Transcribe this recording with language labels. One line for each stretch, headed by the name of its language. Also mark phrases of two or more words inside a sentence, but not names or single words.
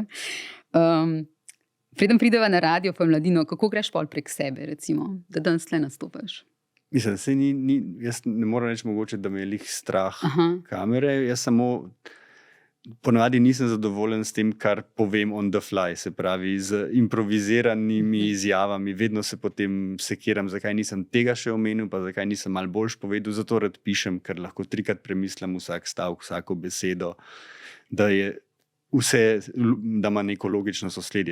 Slovenian: Preden prideva na radio pa Mladino, kako greš pol prek sebe, recimo, da danes tle nastopaš? Mislim, jaz ne moram reči mogoče, da me je lih strah kamere, jaz samo ponavadi nisem zadovoljen s tem, kar povem
English: on the fly,
Slovenian: se pravi z improviziranimi izjavami, vedno se potem sekiram, zakaj nisem tega še omenil, pa zakaj nisem malo boljš povedal, zato rad pišem, ker lahko 3-krat premislim vsak stavek, vsako besedo, da je vse, da ima neko logično sosledje.